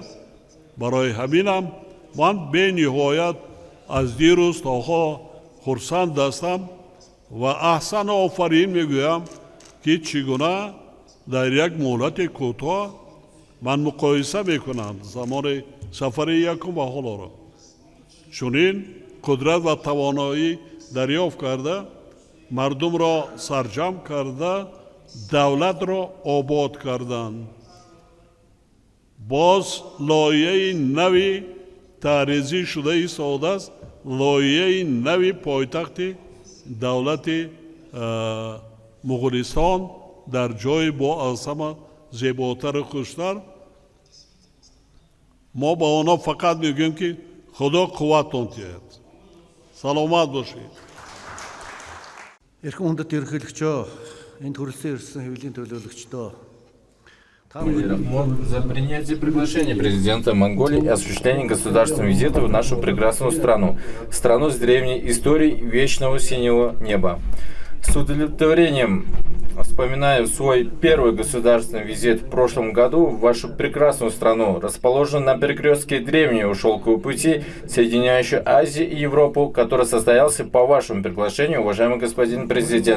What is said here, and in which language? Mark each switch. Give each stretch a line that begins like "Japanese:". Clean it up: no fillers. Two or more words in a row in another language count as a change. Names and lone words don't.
Tajik: برای همینم من به نهایت از دیروز تا حالا خرسند هستم و احسن آفرین میگویم که چگونه در یک مهلت کوتاه من مقایسه میکنم زمان سفر یکم و حالا را چنین قدرت و توانایی دریافت کرده، مردم را سرجم کرده، دولت را آباد کردند. باز لایه نوی تعریضی شده ایستاده است، لایه نوی پایتخت давлати Муғулистон дар ҷои бо аз ҳама зеботару хуштар. мо ба онҳо фақат мегӯем ки худо қувваттон диҳад. Саломат бошед.
Mongolian: Эрхэм хүндэт ерөнхийлөгчөө, энд хүрэлцэн ирсэн хэвлэлийн төлөөлөгчдөө
Russian: за принятие приглашения президента Монголии и осуществление государственного визита в нашу прекрасную страну, страну с древней историей вечного синего неба. С удовлетворением вспоминаю свой первый государственный визит в прошлом году в вашу прекрасную страну, расположенную на перекрестке древнего шелкового пути, соединяющего Азию и Европу, который состоялся по вашему приглашению, уважаемый господин президент.